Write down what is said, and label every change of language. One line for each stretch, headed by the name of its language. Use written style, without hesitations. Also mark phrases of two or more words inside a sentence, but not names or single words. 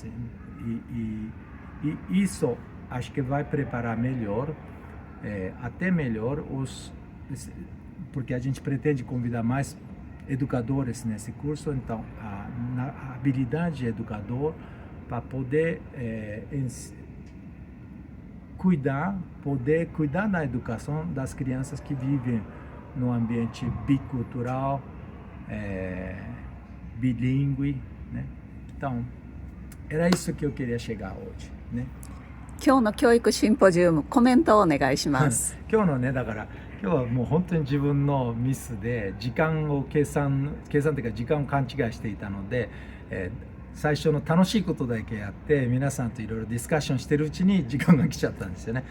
Portuguese: E isso acho que vai preparar melhor, até melhor, porque a gente pretende convidar mais educadores nesse curso, então a habilidade de educador para poder cuidar da educação das crianças que vivem no ambiente bicultural, bilíngue, né? Então, era isso que eu queria chegar hoje,
Japanese: ね。今日の教育シンポジウム、コメントをお願いします。今日のね、だから今日はもう本当に自分のミスで時間を計算というか時間を勘違いしていたので、最初の楽しいことだけやって皆さんといろいろディスカッションしてるうちに時間が来ちゃったんですよね。